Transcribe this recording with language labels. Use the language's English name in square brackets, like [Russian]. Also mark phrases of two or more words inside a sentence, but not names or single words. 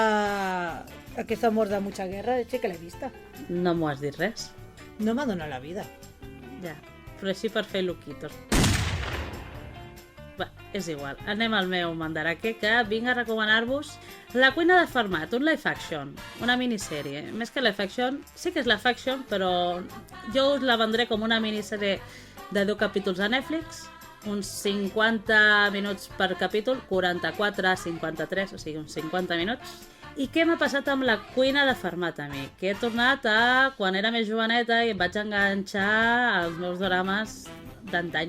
[Catalan] Aquest amor de mucha guerra, sí que l'he vista. no m'ho has dit res. No m'ha donat la vida. Ja, però així per fer loquitos. Va, és igual. Anem al meu mandarake, que vinc a recomanar-vos La cuina de Farmat, un [English] live action, [Catalan] una minissèrie. Més que [English] live action, [Catalan] sí que és [English] live action, [Catalan] però jo us la vendré com una minissèrie de 10 capítols a Netflix, uns 50 minuts per capítol, 44 a 53, o sigui, uns 50 minuts. I què m'ha passat amb la cuina de Farmat a mi? Que he tornat a quan era més joveneta i em vaig enganxar als meus dorames d'antany.